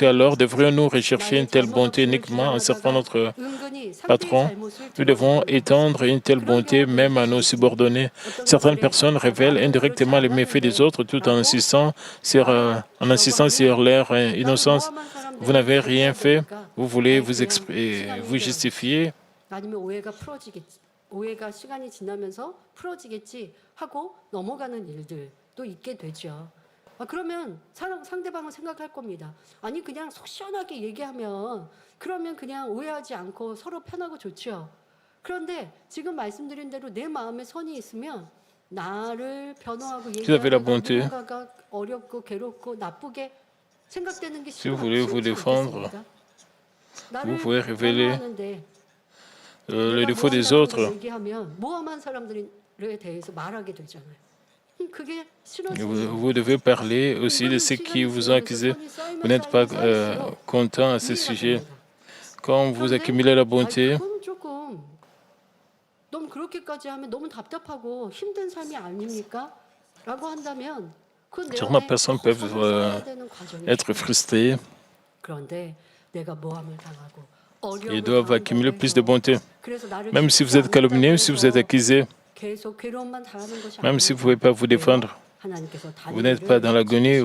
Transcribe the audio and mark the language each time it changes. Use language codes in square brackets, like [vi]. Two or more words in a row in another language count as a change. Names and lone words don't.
[fr] Alors, devrions-nous rechercher une telle bonté uniquement en servant notre patron? Nous devons étendre une telle bonté même à nos subordonnés. Certaines personnes révèlent indirectement les méfaits des autres tout en insistant sur leur innocence. Vous n'avez rien fait, vous voulez vous justifier. [ko] 아니면 오해가 시간이 지나면서 풀어지겠지 하고 넘어가는 일들도 있게 되죠. 그러면 상대방은 생각할 겁니다. 아니 그냥 속 시원하게 얘기하면 그러면 그냥 오해하지 않고 서로 편하고 좋죠. 그런데 지금 말씀드린 대로 내 마음에 선이 있으면 나를 변호하고 얘기하는 누군가가 어렵고 괴롭고 나쁘게 생각되는 게 [fr] Si vous voulez vous défendre, vous pouvez révéler le défaut des autres. Vous devez parler aussi de ceux qui vous ont accusé. Vous n'êtes pas content à ce sujet. Quand vous accumulez la bonté, [ko] 너무 그렇게까지 하면 너무 답답하고 힘든 삶이 아닙니까? 라고 한다면 [fr] certaines personnes peuvent être frustrées et doivent accumuler plus de bonté. Même si vous êtes calomnié, si vous êtes accusé, même si vous ne pouvez pas vous défendre, vous n'êtes pas dans l'agonie.